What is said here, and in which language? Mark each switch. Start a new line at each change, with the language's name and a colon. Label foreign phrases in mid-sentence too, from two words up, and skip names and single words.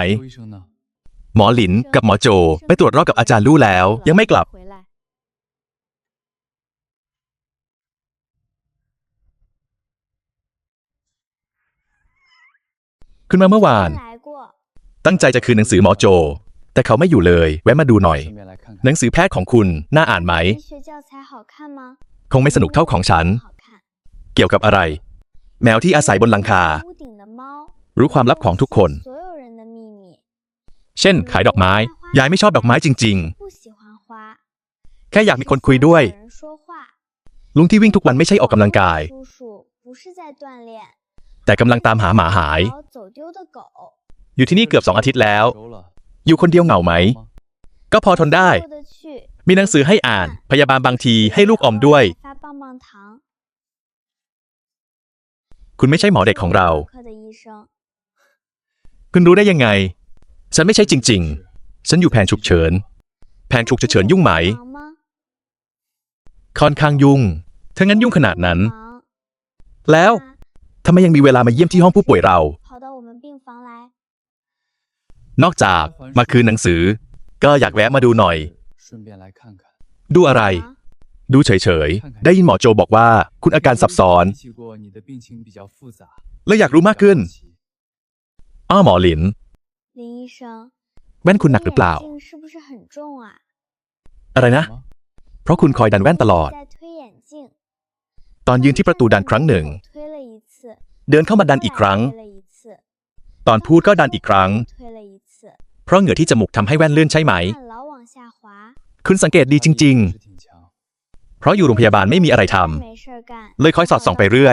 Chinese: 周医生呢？
Thai: หมอหลินกับหมอโจ ไปตรวจรอบกับอาจารย์ลู่แล้ว ยังไม่กลับ
Chinese: 回来。
Thai: ขึ้นมาเมื่อวาน
Chinese: 来过，
Thai: ตั้งใจจะคืนหนังสือหมอโจ แต่เขาไม่อยู่เลย แวะมาดูหน่อย
Chinese: 顺便来看
Thai: หนั
Chinese: 看。
Thai: งสือแพทย์ของคุณน่าอ่านไหม
Chinese: 医学教材好看吗？
Thai: คงไม่สนุกเท่าของฉัน
Chinese: 好看。
Thai: เกี่ยวกับอะไร แมวที่อาศัยบนหลังคา
Chinese: 屋顶的猫，
Thai: รู้ความลับของทุกคน
Chinese: 所有人的秘密。
Thai: เช่น ขายดอกไม้ ยายไม่ชอบดอกไม้จริง
Chinese: 不喜欢花，
Thai: ๆ แค่อยากมีคนคุยด้วย
Chinese: 有人说话。
Thai: ลุงที่วิ่งทุกวันไม่ใช่ออกกำลังกาย
Chinese: 叔叔不是在锻炼，
Thai: แต่กำลังตามหาหมาหาย
Chinese: 找走丢的狗。
Thai: อยู่ที่นี่เกือบ2 อาทิตย์แล้ว
Chinese: 周了，
Thai: อยู่คนเดียวเหงาไหม ก็พอทนได้
Chinese: 过得去。
Thai: มีหนังสือให้อ่าน พยาบาลบางทีให้ลูกอมด้วย
Chinese: 发棒棒糖。
Thai: คุณไม่ใช่หมอเด็กของเรา
Chinese: 科的医生，
Thai: คุณรู้ได้ยังไง ฉันไม่ใช่จริง ๆ ฉันอยู่แผนฉุกเฉิน แผนฉุกเฉินยุ่งไหม
Chinese: 忙吗？
Thai: ค่อนข้างยุ่ง ถ้างั้นยุ่งขนาดนั้น
Chinese: 忙。
Thai: แล้ว
Chinese: 那
Thai: ทำไมยังมีเวลามาเยี่ยมที่ห้องผู้ป่วยเรา
Chinese: 跑到我们病房来。
Thai: นอกจากมาคืนหนังสือ ก็อยากแวะมาดูหน่อย
Chinese: 顺便来看看。
Thai: ดูอะไร 啊 ดูเฉยๆ ได้ยินหมอโจบอกว่า คุณอาการซับซ้อน
Chinese: 提起过你的病情比较复杂。
Thai: และอยากรู้มากขึ้น อ้อหมอหลิน
Chinese: 林医生，
Thai: แว่นคุณหนักหรือเปล่า
Chinese: 眼镜是不是很重啊？
Thai: อะไรนะ เพราะคุณคอยดันแว่นตลอด
Chinese: 在推眼镜。
Thai: ตอนยืนที่ประตูดันครั้งหนึ่ง
Chinese: 推了一次，
Thai: เดินเข้ามาดันอีกครั้ง
Chinese: 推了一次，
Thai: ตอนพูดก็ดันอีกครั้ง
Chinese: 推了一次，
Thai: เพราะเหงื่อที่จมูกทำให้แว่นเลื่อนใช่ไหม
Chinese: 看老往下滑。
Thai: คุณสังเกตดีจริง
Chinese: 是挺强。
Thai: ๆ เพราะอยู่โรงพยาบาลไม่มีอะไรทำ
Chinese: 没事儿干，
Thai: เลยคอยสอดส่องไปเรื่อย